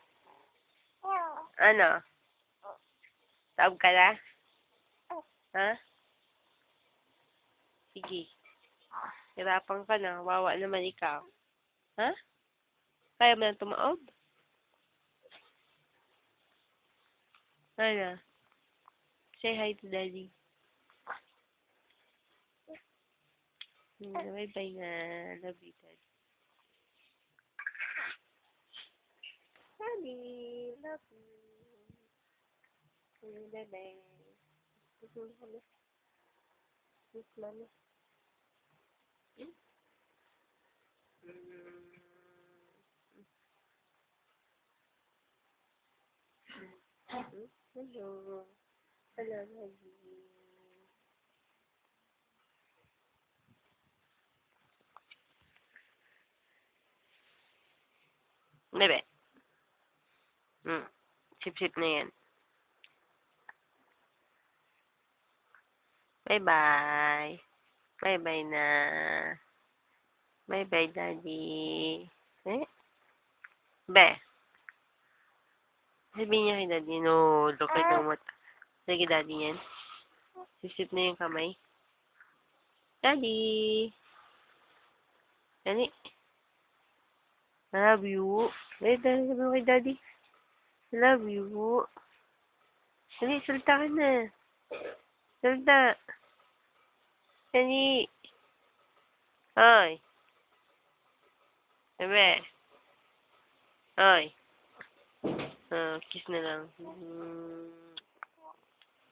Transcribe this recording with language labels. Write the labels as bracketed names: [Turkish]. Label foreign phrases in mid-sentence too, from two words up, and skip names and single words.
[Filipino] Ano? Taob ka na? Ha? Sige. Hirapan ka na. Wawa naman ikaw. Ha? Kaya mo na tumaob? Ano? [English] Say hi to Daddy. Bye-bye na. Love you, Daddy. Daddy, love you. [Filipino] Bye-bye. Miss mo kami. [English] Miss Mami. Hello. Hello, Daddy. Bebe. [Filipino] Sip-sip na yan. [English] Bye-bye. Bye-bye na. Bye-bye, Daddy. Eh? Be. [Filipino] Sabihin niya kay Daddy, [English] no, look at the mata. [Filipino] Sige, Daddy yan. Sip-sip na yung kamay. Daddy. Daddy. [English] I love you. Eh, Daddy, [Filipino] sabi mo kay Daddy. [English] I love you. Daddy, [Filipino] salta ka na. Salta. Daddy. Ay. Bebe. Ay. Kiss na lang.